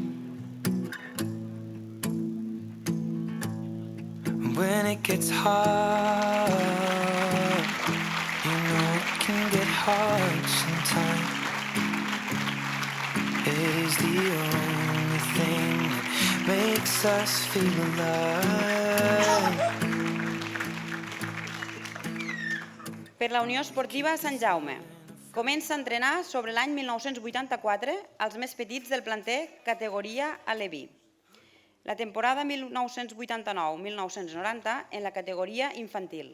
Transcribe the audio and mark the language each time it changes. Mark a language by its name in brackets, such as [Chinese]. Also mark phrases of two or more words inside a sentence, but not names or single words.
[English] When it gets hard, you know it can get hard sometimes. It is the only thing that makes us feel alive. [Catalan] Per la Unió Esportiva Sant Jaume. Comença a entrenar sobre l'any 1984 els més petits del planter categoria Aleví. La temporada 1989-1990 en la categoria infantil.